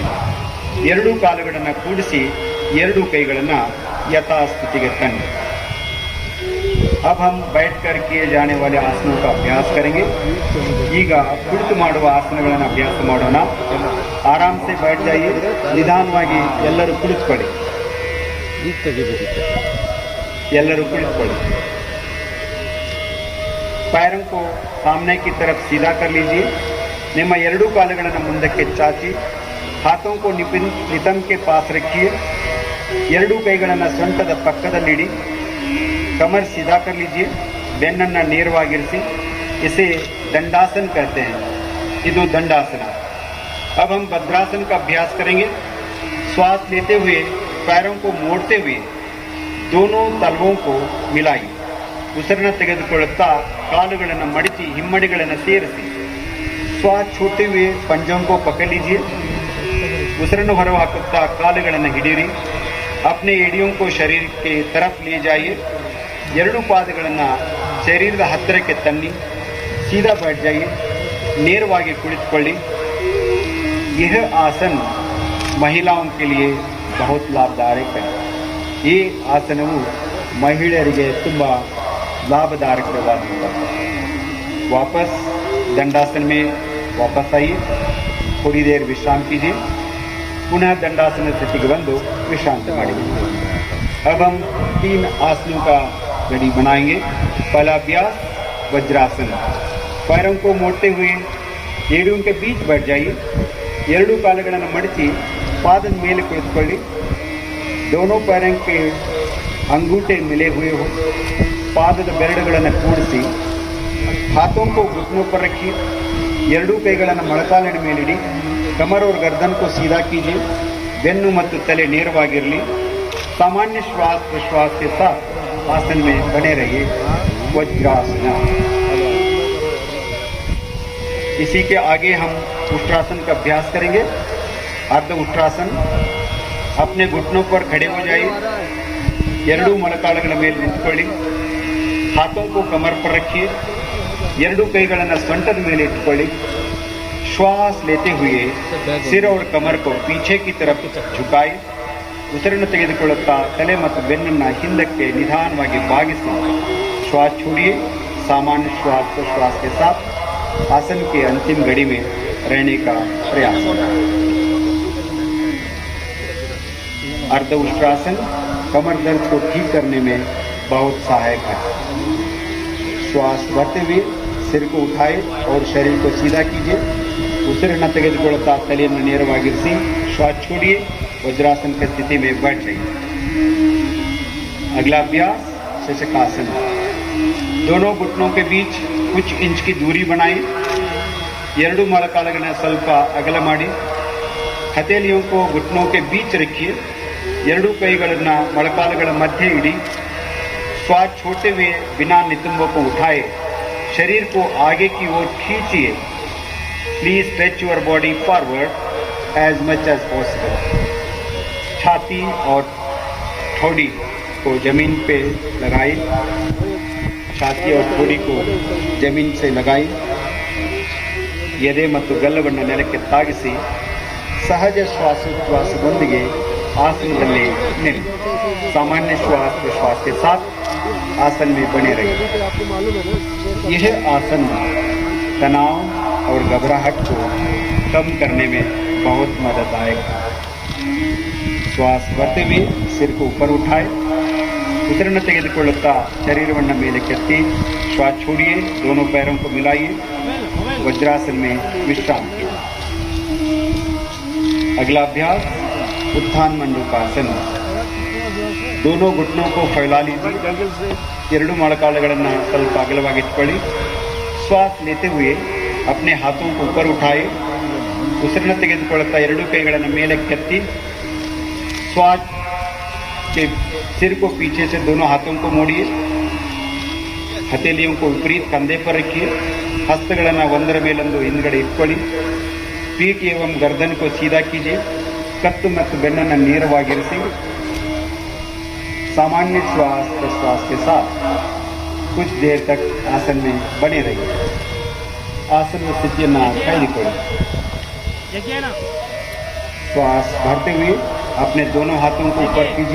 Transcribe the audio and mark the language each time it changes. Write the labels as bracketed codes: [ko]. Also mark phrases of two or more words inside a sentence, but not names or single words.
[kn] ಎರಡೂ ಕಾಲುಗಳನ್ನು ಕೂಡಿಸಿ ಎರಡೂ ಕೈಗಳನ್ನು ಯಥಾಸ್ಥಿತಿಗೆ ತನ್ನಿ। [hi] अब हम बैठकर किए जाने वाले आसनों का अभ्यास करेंगे। [kn] ಈಗ ಕುಳಿತು ಮಾಡುವ ಆಸನಗಳನ್ನು ಅಭ್ಯಾಸ ಮಾಡೋಣ। [hi] आराम से बैठ जाइए। [kn] ನಿಧಾನವಾಗಿ ಎಲ್ಲರೂ ಕುಳಿತುಕೊಳ್ಳಿ। ಎಲ್ಲರೂ ಕುಳಿತುಕೊಳ್ಳಿ। [hi] पैरों को सामने की तरफ सीधा कर लीजिए। [kn] ನಿಮ್ಮ ಎರಡೂ ಕಾಲುಗಳನ್ನು ಮುಂದಕ್ಕೆ ಚಾಚಿ [hi] हाथों को नितंब के पास रखिए। [kn] ಎರಡೂ ಕೈಗಳನ್ನು ಸೊಂಟದ ಪಕ್ಕದಲ್ಲಿಡಿ। [hi] कमर सीधा कर लीजिए। [kn] ಬೆನ್ನನ್ನು ನೇರವಾಗಿರಿಸಿ। [hi] इसे दंडासन कहते हैं। [kn] ಇದು दंडासन। [hi] अब हम भद्रासन का अभ्यास करेंगे। श्वास लेते हुए पैरों को मोड़ते हुए दोनों तलवों को मिलाइए। [kn] ಉಸಿರನ್ನು ತೆಗೆದುಕೊಳ್ಳುತ್ತಾ ಕಾಲುಗಳನ್ನು ಮಡಿಚಿ ಹಿಮ್ಮಡಿಗಳನ್ನು ಸೇರಿಸಿ [hi] श्वास छोड़ते हुए पंजों को पकड़ लीजिए। [kn] ಉಸಿರನ್ನು ಹೊರಹಾಕುತ್ತಾ ಕಾಲುಗಳನ್ನು ಹಿಡಿಯಿರಿ। [hi] अपने एड़ियों को शरीर के तरफ ले जाइए। [kn] ಎರಡೂ ಪಾದಗಳನ್ನು ಶರೀರದ ಹತ್ತಿರಕ್ಕೆ ತನ್ನಿ। [hi] सीधा बैठ जाइए। [kn] ನೇರವಾಗಿ ಕುಳಿತುಕೊಳ್ಳಿ। [hi] यह आसन महिलाओं के लिए बहुत लाभदायक है। [kn] ಈ ಆಸನವು ಮಹಿಳೆಯರಿಗೆ ತುಂಬ लाभदायकವಾಗಿದೆ। [hi] वापस दंडासन में वापस आइए। थोड़ी देर विश्राम कीजिए। पुनः दंडासन स्थिति के बंदो विश्रांति मारिए। अब हम 3 आसनों का गढ़ी बनाएंगे। पहला अभ्यास वज्रासन। पैरों को मोड़ते हुए एड़ियों के बीच बैठ जाइए। [kn] ಎರಡೂ ಕಾಲುಗಳನ್ನು ಮಡಿಚಿ ಪಾದದ ಮೇಲೆ ಕುಳಿತುಕೊಳ್ಳಿ। [hi] दोनों पैरों के अंगूठे मिले हुए हो। [kn] ಪಾದದ ಬೆರಳುಗಳನ್ನು ಕೂಡಿಸಿ [hi] हाथों को घुटनों पर रखिए। [kn] ಎರಡೂ ಕೈಗಳನ್ನು ಮೊಣಕಾಲಿನ ಮೇಲಿಡಿ। [hi] कमर और गर्दन को सीधा कीजिए। [kn] ಬೆನ್ನು ಮತ್ತು ತಲೆ ನೇರವಾಗಿರಲಿ। [hi] सामान्य श्वास प्रश्वास के साथ आसन में बने रहिए। वज्रासन। इसी के आगे हम उष्ट्रासन का अभ्यास करेंगे। अर्ध उष्ट्रासन। अपने घुटनों पर खड़े हो जाइए। [kn] ಎರಡೂ ಮೊಣಕಾಲುಗಳ ಮೇಲೆ ನಿಂತುಕೊಳ್ಳಿ। [hi] हाथों को कमर पर रखिए। [kn] ಎರಡೂ ಕೈಗಳನ್ನು ಸೊಂಟದ ಮೇಲೆ ಇಟ್ಟುಕೊಳ್ಳಿ। [hi] श्वास लेते हुए सिर और कमर को पीछे की तरफ झुकाए। [kn] ಉಸಿರನ್ನು ತೆಗೆದುಕೊಳ್ಳುತ್ತಾ ತಲೆ ಮತ್ತು ಬೆನ್ನನ್ನು ಹಿಂದಕ್ಕೆ ನಿಧಾನವಾಗಿ ಬಾಗಿಸಿ [hi] श्वास छोड़िए। सामान्य श्वास प्रश्वास के साथ आसन के अंतिम घड़ी में रहने का प्रयास। अर्ध उष्ट्रासन कमर दर्द को ठीक करने में बहुत सहायक है। श्वास भरते हुए सिर को उठाए और शरीर को सीधा कीजिए। [kn] ಉಸಿರನ್ನು ತೆಗೆದುಕೊಳ್ಳುತ್ತಾ ತಲೆಯನ್ನು ನೇರವಾಗಿರಿಸಿ [hi] श्वास छोड़िए। वज्रासन की स्थिति में बैठ जाइए। अगला अभ्यास शशकासन। दोनों घुटनों के बीच कुछ इंच की दूरी बनाएं। [kn] ಎರಡು ಮೊಳಕಾಲುಗಳನ್ನ ಸ್ವಲ್ಪ ಅಗಲ ಮಾಡಿ [hi] ಹಥೇಲಿयों को घुटनों के बीच रखिए। [kn] ಎರಡು ಕೈಗಳನ್ನ ಮೊಳಕಾಲುಗಳ ಮಧ್ಯೆ ಇಡಿ। [hi] श्वास छोड़ते हुए बिना नितंबों को उठाए शरीर को आगे की ओर खींचिए। [en] Please stretch your body forward as much as possible. [hi] छाती और ठोड़ी को जमीन पे लगाए। छाती और ठोड़ी को जमीन से लगाए। [kn] ಎದೆ ಮತ್ತು ಗಲ್ಲವನ್ನು ನೆಲಕ್ಕೆ ತಾಗಿಸಿ ಸಹಜ ಶ್ವಾಸೋಚ್ಛ್ವಾಸದೊಂದಿಗೆ [hi] आसन में निल। सामान्य श्वास विश्वास के साथ आसन में बने रहिए। यह आसन तनाव और घबराहट को कम करने में बहुत मदददायक है। श्वास भरते हुए सिर को ऊपर उठाए। [kn] उतरन ತೆಗೆದುಕೊಳ್ಳುತ್ತಾ ಶರೀರವನ್ನು ಮೇಲೆ ಕೆತ್ತಿ [hi] श्वास छोड़िए। दोनों पैरों को मिलाइए। वज्रासन में विश्राम कीजिए। अगला अभ्यास उत्थान मंडूकासन। दोनों घुटनों को फैला लीजिए। [kn] ಎರಡು ಮೊಳಕಾಲುಗಳನ್ನು ಸ್ವಲ್ಪ ಅಗಲವಾಗಿ ಇಟ್ಕೊಳ್ಳಿ। [hi] श्वास लेते हुए अपने हाथों को ऊपर उठाए। [kn] ಉಸಿರನ್ನು ತೆಗೆದುಕೊಳ್ಳುತ್ತಾ ಎರಡು ಕೈಗಳನ್ನು ಮೇಲೆ ಕೆತ್ತಿ [hi] श्वास के सिर को पीछे से दोनों हाथों को मोड़िए। हथेलियों को विपरीत कंधे पर रखिए। [kn] हस्तಗಳನ್ನು ಒಂದರ ಮೇಲೊಂದು ಹಿಂದ್ಗಡೆ ಇಟ್ಕೊಳ್ಳಿ। [hi] पीठ एवं गर्दन को सीधा कीजिए। [kn] कತ್ತು ಮತ್ತು ಬೆನ್ನನ್ನು ನೇರವಾಗಿರಿಸಿ। [hi] सामान्य श्वास प्रश्वास के साथ कुछ देर तक आसन में बने रहिए। आसन में [kn] स्थितिಯನ್ನು ಕಾಯ್ದುಕೊಳ್ಳಿ। [hi] श्वास भरते हुए अपने दोनों हाथों को ऊपर कीजिए।